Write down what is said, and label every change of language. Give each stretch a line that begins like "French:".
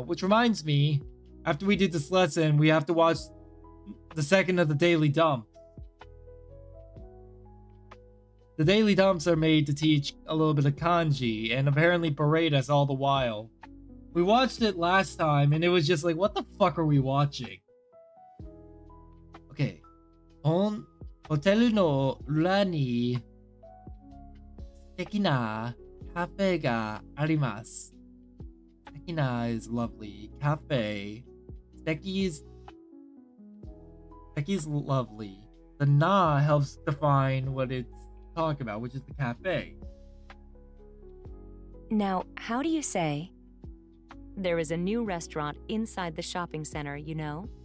English: Which reminds me, after we did this lesson, we have to watch the second of the daily dump. The daily dumps are made to teach a little bit of kanji and apparently berate us all the while. We watched it last time and it was just like, what the fuck are we watching? Okay.
Japanese: ホテルの裏に素敵なカフェがあります。
English: 素敵な is lovely. Cafe. 素敵 is lovely. The na helps define what it's talking about, which is the cafe. Now, how do you say, there is a new restaurant inside the shopping center, you know?